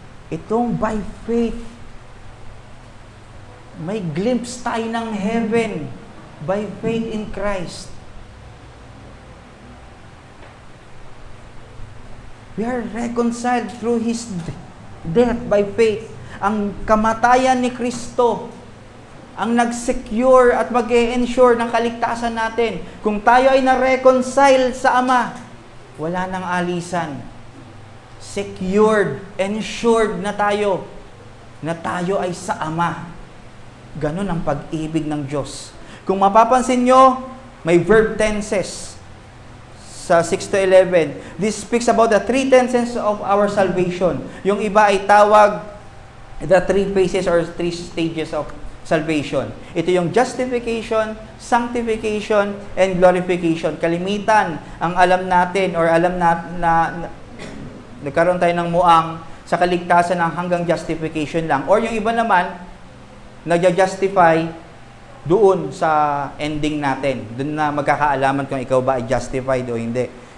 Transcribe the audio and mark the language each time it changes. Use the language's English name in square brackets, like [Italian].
[Filipino] Itong by faith, may glimpse tayo ng heaven [English] by faith in Christ. We are reconciled through His death by faith. [Filipino] Ang kamatayan ni Kristo ang nag-secure at mag-e-ensure ng kaligtasan natin. Kung tayo ay na-reconcile sa Ama, wala nang alisan. Secured, ensured na tayo ay sa Ama. Ganon ang pag-ibig ng Diyos. Kung mapapansin nyo, may verb tenses sa 6 to 11. [English] This speaks about the three tenses of our salvation. [Filipino] Yung iba ay tawag [English] the three phases or three stages of salvation. [Filipino] Ito yung justification, sanctification, and glorification. Kalimitan ang alam natin or alam na nagkaroon tayo ng muang sa kaligtasan ng hanggang justification lang. Or yung iba naman, nag-justify doon sa ending natin. Doon na magkakaalaman kung ikaw ba ay justified o hindi.